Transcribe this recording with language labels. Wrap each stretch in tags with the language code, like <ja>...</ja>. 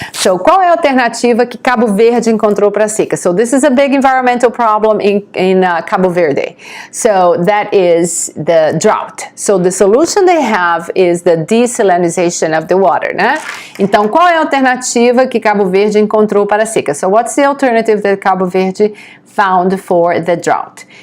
<pt>So, qual é a alternativa que Cabo Verde encontrou para a seca?</pt> <en>So, this is a big environmental problem in Cabo Verde. So, that is the drought. So, the solution they have is the desalinization of the water, né?</en> <pt>Então, qual é a alternativa que Cabo Verde encontrou para a seca?</pt> <en>So, what's the alternative that Cabo Verde found for the drought?</en>